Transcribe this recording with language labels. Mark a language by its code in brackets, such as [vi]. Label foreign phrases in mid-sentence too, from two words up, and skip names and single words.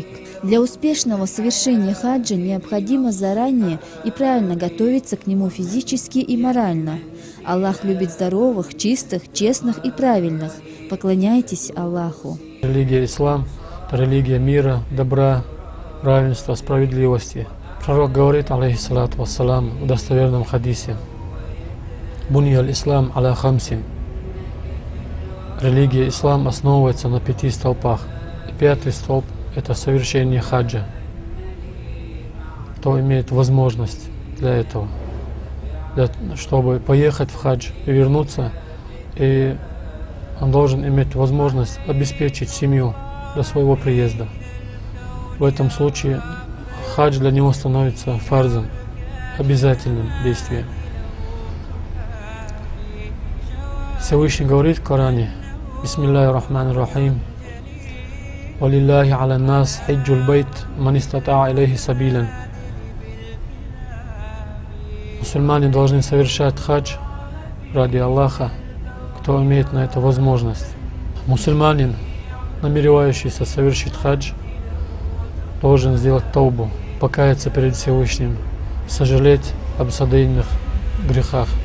[ru] Для успешного совершения хаджа необходимо заранее и правильно готовиться к нему физически и морально. Аллах любит здоровых, чистых, честных и правильных. Поклоняйтесь Аллаху. Религия ислам – это религия мира, добра, равенства, справедливости. Пророк говорит, [ar] عليه الصلاة والسلام, [ru] в достоверном хадисе: [ar] «بني الإسلام على خمس». [ru] Религия ислам основывается на 5 столпах. И 5-й столб – это совершение хаджа. Кто имеет возможность для этого, чтобы поехать в хадж и вернуться, и он должен иметь возможность обеспечить семью до своего приезда. В этом случае хадж для него становится фарзом, обязательным действием. Всевышний говорит в Коране: [ar] «بسم الله الرحمن الرحيم. ولله على الناس حج البيت من استطاع إليه سبيلا». [ru] Мусульмане должны совершать хадж ради Аллаха, кто имеет на это возможность. Мусульманин, намеревающийся совершить хадж, должен сделать таубу, покаяться перед Всевышним, сожалеть об содеянных грехах.